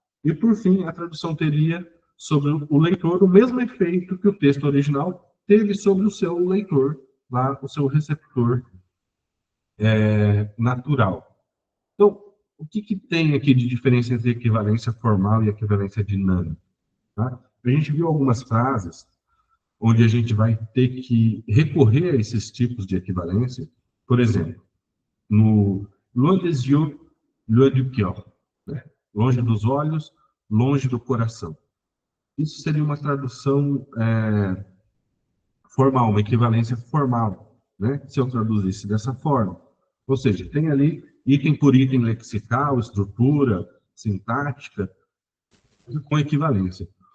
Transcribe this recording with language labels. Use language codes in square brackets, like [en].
[pt] E, por fim, a tradução teria sobre o leitor o mesmo efeito que o texto original teve sobre o seu leitor, lá, o seu receptor natural. Então, o que tem aqui de diferença entre equivalência formal e equivalência dinâmica? Tá? A gente viu algumas frases onde a gente vai ter que recorrer a esses tipos de equivalência. Por exemplo, no [fr] loin des yeux, loin du cœur, né? [pt] Longe dos olhos, longe do coração. Isso seria uma tradução formal, uma equivalência formal, né? Se eu traduzisse dessa forma. Ou seja, tem ali item por item lexical, estrutura, sintática, com equivalência.